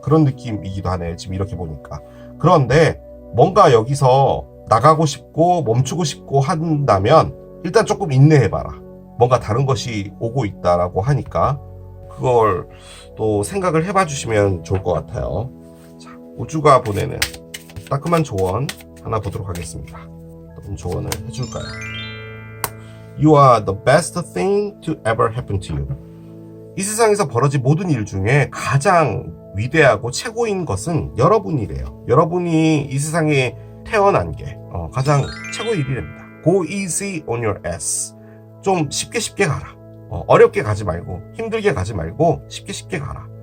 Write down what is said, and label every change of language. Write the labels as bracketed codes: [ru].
[ko] 그런 느낌이기도 하네요. 지금 이렇게 보니까. 그런데 뭔가 여기서 나가고 싶고 멈추고 싶고 한다면 일단 조금 인내해봐라. 뭔가 다른 것이 오고 있다라고 하니까 그걸 또 생각을 해봐 주시면 좋을 것 같아요. 자, 우주가 보내는 따끔한 조언 하나 보도록 하겠습니다. 어떤 조언을 해줄까요? [en] You are the best thing to ever happen to you. [ko] 이 세상에서 벌어진 모든 일 중에 가장 위대하고 최고인 것은 여러분이래요. 여러분이 이 세상에 태어난 게 가장 최고의 일이랍니다. [en] Go easy on your ass. [ko] 좀 쉽게 가라. 어렵게 가지 말고 힘들게 가지 말고 쉽게 가라.